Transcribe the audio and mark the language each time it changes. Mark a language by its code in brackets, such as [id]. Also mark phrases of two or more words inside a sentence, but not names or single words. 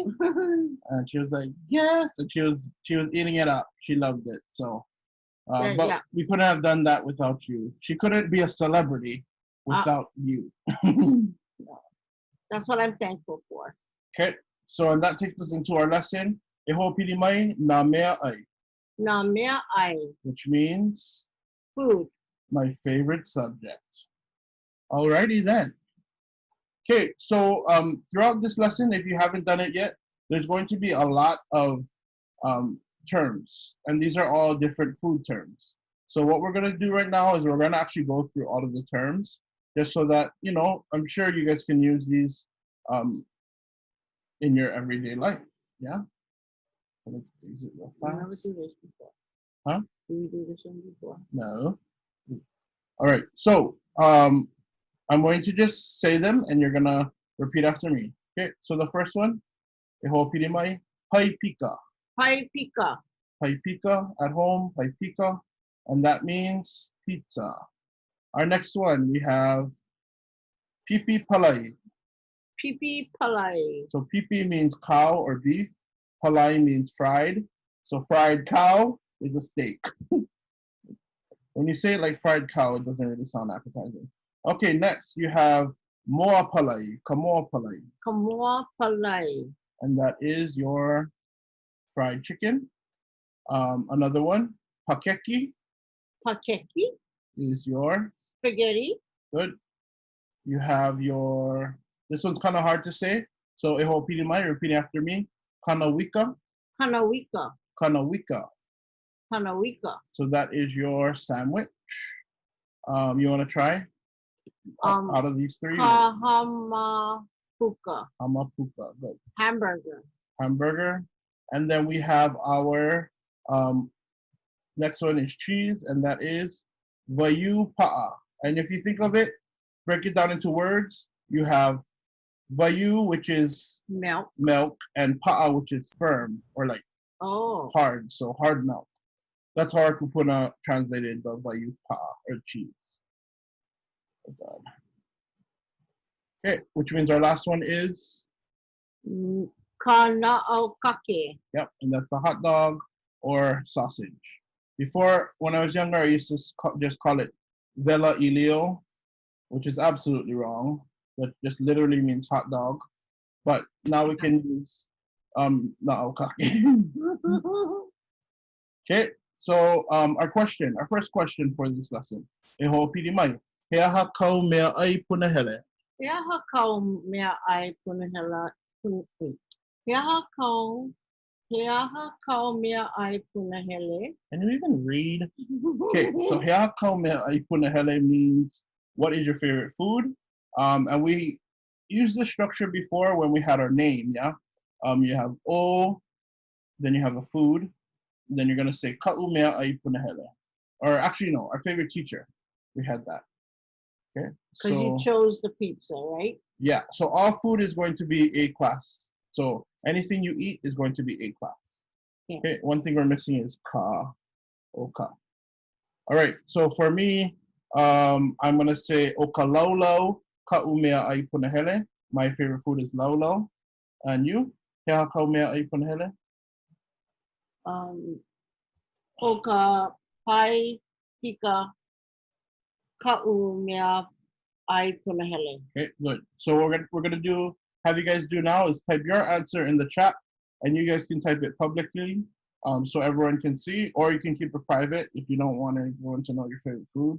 [en] And she was like, "Yes," and she was eating it up. She loved it. So but we couldn't have done that without you. She couldn't be a celebrity without you. That's what I'm thankful for. Okay, so and that takes us into our lesson. [haw] E hoʻopilimai Nā Meaʻai. Nā Meaʻai. [en] Which means? Food. My favorite subject. Alrighty then. Okay, so throughout this lesson, if you haven't done it yet, there's going to be a lot of terms, and these are all different food terms. So what we're going to do right now is we're going to actually go through all of the terms, just so that, I'm sure you guys can use these in your everyday life. Yeah? Let's use it real fast. Never do this before. Huh? Did we do this one before? No. All right, so I'm going to just say them, and you're going to repeat after me. Okay, so the first one, [haw] e hoʻopilimai, paipika. [en] Paipika. Paipika, at home, paipika, and that means pizza. Our next one, we have [haw] pipi palai. Pipi palai. [en] So pipi means cow or beef. Palai means fried. So fried cow is a steak. When you say it like fried cow, it doesn't really sound appetizing. Okay, next you have [haw] moa palai, kamoa palai. Kamoa palai. [en] And that is your fried chicken. Another one, pakeki. Pakeki is your spaghetti. Good. You have this one's kind of hard to say. [haw] So e hoʻopilimai, [en] repeat after me. Kanawika. Kanawika. Kanawika. Kanawika. So that is your sandwich. You want to try? Out of these three? Hamapuka. Hamapuka. Good. Hamburger. Hamburger. And then we have our next one is cheese, and that is [haw] vayu paʻa. [en] And if you think of it, break it down into words. You have vayu, which is milk, and paʻa, which is firm or like hard, so hard milk. That's how our kupuna translated the [haw] vayu paʻa, [en] or cheese. Oh God. Okay, which means our last one is kana'aukake. Yep, and that's the hot dog or sausage. Before, when I was younger, I used to just call it [haw] vela ilio, [en] which is absolutely wrong. That just literally means hot dog. But now we can use na'aukake. Okay, so our first question for this lesson. [haw] E hoʻopilimai, he aha kau mea ai punahele. He aha kau mea ai punahele. He aha kau mea ai punahele. [en] Can you even read? Okay, so [haw] he aha kau mea ai punahele [en] means what is your favorite food? And we used this structure before when we had our name, yeah? You have o, then you have a food, then you're gonna say [haw] ka'u mea ai punahele. [en] Or actually no, our favorite teacher. We had that. Okay. Because you chose the pizza, right? Yeah, so all food is going to be A class. So anything you eat is going to be A class. Yeah. Okay, one thing we're missing is ka, oka. All right, so for me, I'm gonna say [haw] oka laulau, ka'u mea ai punahele. [en] My favorite food is laulau. And you? [haw] He aha kau mea ai punahele? O ka pai pika ka'u mea ai punahele. [en] Okay, good. So we're gonna have you guys do now is type your answer in the chat, and you guys can type it publicly, so everyone can see, or you can keep it private if you don't want everyone to know your favorite food.